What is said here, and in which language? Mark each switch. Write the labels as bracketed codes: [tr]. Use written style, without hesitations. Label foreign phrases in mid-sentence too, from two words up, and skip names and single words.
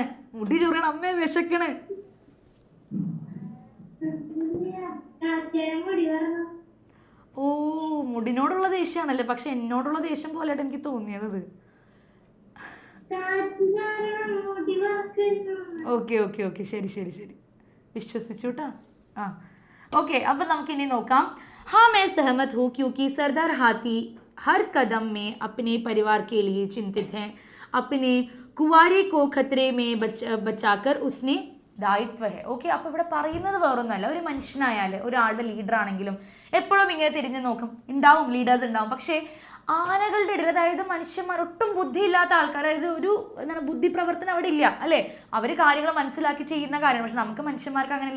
[ml] മുടി ചൊറിയണം, അമ്മേ വിശക്കണ്. ഓ, മുടിനോടുള്ള ദേഷ്യമാണല്ലേ? പക്ഷെ എന്നോടുള്ള ദേഷ്യം പോലെയായിട്ട് എനിക്ക് തോന്നിയത്. ഓക്കെ ഓക്കെ ഓക്കെ, ശരി ശരി ശരി, വിശ്വസിച്ചു കേട്ടാ. ആ ഓക്കെ, അപ്പം നമുക്കിനി നോക്കാം. [hi] हाँ मैं सहमत हूँ क्योंकि सरदार हाथी हर कदम में अपने परिवार के लिए चिंतित हैं, अपने कुंवारे को खतरे में बचाकर उसने दायित्व है. [ml] ഓക്കെ, അപ്പോൾ ഇവിടെ പറയുന്നത് വേറൊന്നുമല്ല. ഒരു മനുഷ്യനായാൽ, ഒരാളുടെ ലീഡർ ആണെങ്കിലും എപ്പോഴും ഇങ്ങനെ തിരിഞ്ഞു നോക്കും. ഉണ്ടാവും, ലീഡേഴ്സ് ഉണ്ടാവും. പക്ഷേ ആനകളുടെ ഇടയിൽ, അതായത് മനുഷ്യന്മാർ, ഒട്ടും ബുദ്ധിയില്ലാത്ത ആൾക്കാർ, അതായത് ഒരു എന്താണ് ബുദ്ധി പ്രവർത്തനം അവിടെ ഇല്ല അല്ലേ? അവർ കാര്യങ്ങൾ മനസ്സിലാക്കി ചെയ്യുന്ന കാര്യമാണ്. പക്ഷെ നമുക്ക് മനുഷ്യന്മാർക്ക് അങ്ങനെയില്ല.